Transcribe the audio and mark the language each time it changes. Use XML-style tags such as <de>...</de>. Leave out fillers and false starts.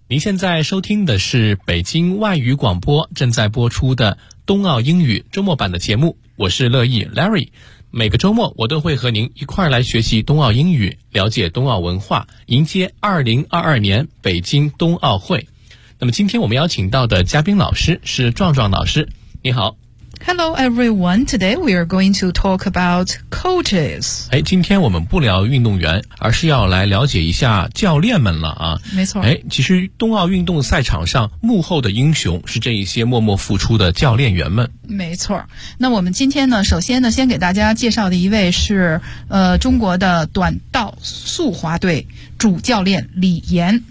<zh>您现在收听的是北京外语广播正在播出的冬奥英语周末版的节目，我是乐意 Larry。每个周末我都会和您一块来学习冬奥英语，了解冬奥文化，迎接2022年北京冬奥会。那么今天我们邀请到的嘉宾老师是壮壮老师，你好。</zh> <en>Hello everyone, today we are going to talk about coaches.</en> <zh>哎，今天我们不聊运动员，而是要来了解一下教练们了啊。没错。哎，其实冬奥运动赛场上幕后的英雄是这一些默默付出的教练员们。没错。那我们今天呢，首先呢，先给大家介绍的一位是中国的短道速滑队主教练李岩。</zh>